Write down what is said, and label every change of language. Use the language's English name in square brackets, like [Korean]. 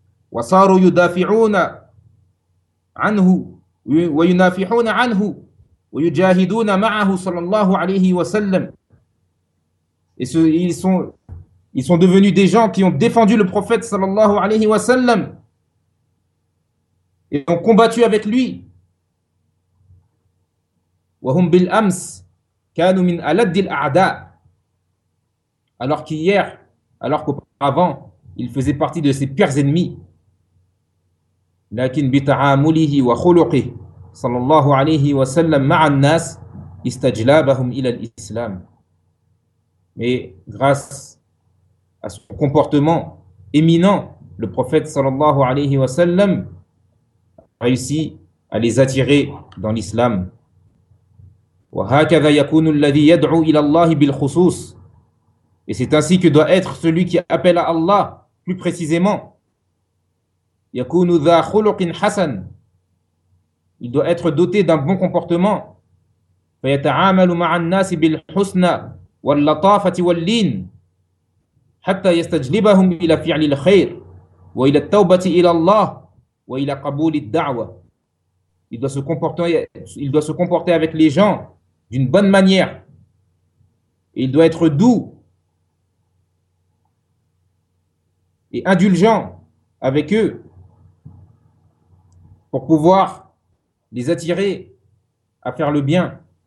[Arabic] وَصَارُوا يُدَافِعُونَ عَنْهُ وَيُنَافِحُونَ عَنْهُ ويجاهدون معه صلى الله عليه وسلم. [French] Et ce, ils sont devenus des gens qui ont défendu le prophète sallallahu alayhi wa sallam et ont combattu avec lui. [Arabic] وهم بالأمس كانوا من ألد الأعداء. [French] Alors qu'hier, alors qu'auparavant, ils faisaient partie de ses pires ennemis. [Arabic] لكن بتعامله وخلقه صلى الله عليه وسلم مع الناس استجلابهم إلى الإسلام. [French] Mais grâce à son comportement éminent, le prophète sallallahu alayhi wa sallam a réussi à les attirer dans l'islam. [Arabic] وهكذا يكون الذي يدعو إلى الله بالخصوص. [French] Et c'est ainsi que doit être celui qui appelle à Allah plus précisément. [Arabic] يكون ذا خلق حسن. [French] Il doit être doté d'un bon comportement. [Arabic] فيتعامل مع الناس بالحسنى واللطافة واللين حتى يستجلبهم إلى فعل الخير وإلى التوبة إلى الله وإلى قبول الدعوة. [French] Il doit se comporter avec les gens d'une bonne manière. Il doit être doux et indulgent avec eux pour pouvoir les attirer à faire le bien.